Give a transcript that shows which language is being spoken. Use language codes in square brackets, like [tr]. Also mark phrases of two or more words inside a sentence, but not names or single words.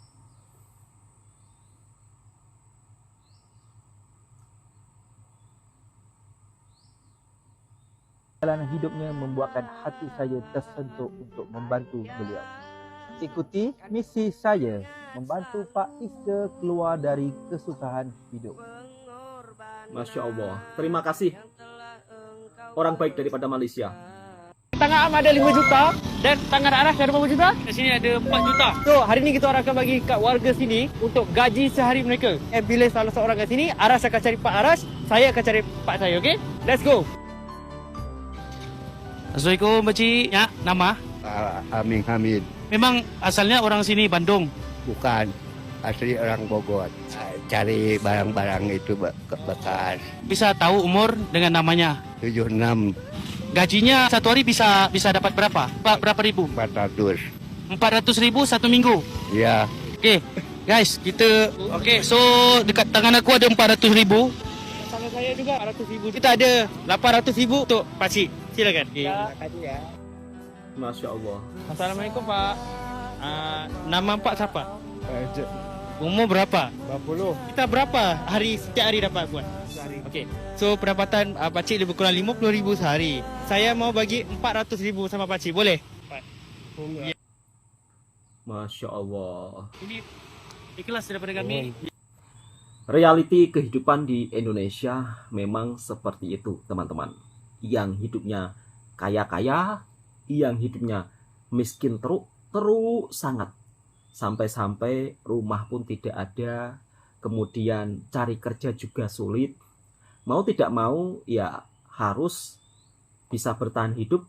[ms] Perjalanan hidupnya membuatkan hati saya tersentuh untuk membantu beliau. Ikuti misi saya membantu Pak Isa keluar dari kesusahan hidup. Masya Allah. Terima kasih. Orang baik daripada Malaysia. Tangan Am ada 5 juta dan tangan Aras ada berapa juta? Di sini ada 4 juta. So, hari ni kita orang akan bagi kat warga sini untuk gaji sehari mereka. Bila salah seorang kat sini, Aras akan cari Pak Aras, saya akan cari Pak saya, okey? [en] Let's go. [ms] Assalamualaikum Pakcik. Ya, nama? Amin Hamid. Memang asalnya orang sini Bandung. [id] Bukan, asli orang Bogor. Cari barang-barang itu bekas. Bisa tahu umur dengan namanya? 76. Gajinya satu hari bisa dapat berapa? Berapa ribu? 400. 400,000 satu minggu. Ya. [ms] Okey, guys, kita okey. So dekat tangan aku ada 400,000. Kalau saya juga 400,000. Kita ada 800,000 untuk pakcik. Silakan. Terima kasih ya. Masya Allah. Assalamualaikum Pak. Nama Pak siapa? Umur berapa? 20. Kita berapa hari setiap hari dapat buat? Sehari. Okey. So pendapatan pakcik lebih kurang 50,000 sehari. Saya mau bagi 400,000 sama pakcik. Boleh? Ya. Masya Allah. Ini ikhlas daripada kami. [id] Realiti kehidupan di Indonesia memang seperti itu, teman-teman. [ms] Yang hidupnya kaya-kaya, yang hidupnya miskin teruk sangat. [id] Sampai-sampai rumah pun tidak ada, kemudian cari kerja juga sulit. Mau tidak mau ya harus bisa bertahan hidup.